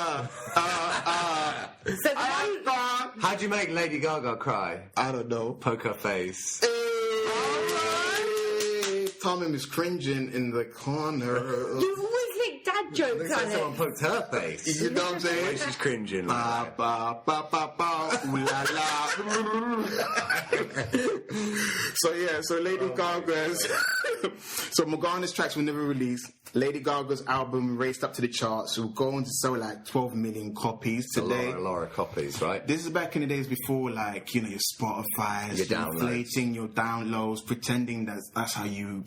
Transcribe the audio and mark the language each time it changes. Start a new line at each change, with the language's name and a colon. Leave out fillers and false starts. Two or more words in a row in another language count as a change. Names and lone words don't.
English: So the one, How'd you make Lady Gaga cry? I don't know. Poker Face. Tommy is cringing in the corner. you always make dad jokes Looks like on someone it. poked her face. You know what I'm The way saying? she's cringing like Ba, that. ba, ba, ba, ba, ooh la la. So Lady Gaga's. So Morgana's tracks were never released. Lady Gaga's album raced up to the charts. It will go on to sell like 12 million copies today. A lot of copies, right? This is back in the days before, like, your Spotify's, Your downloads. inflating your downloads, pretending that's how you.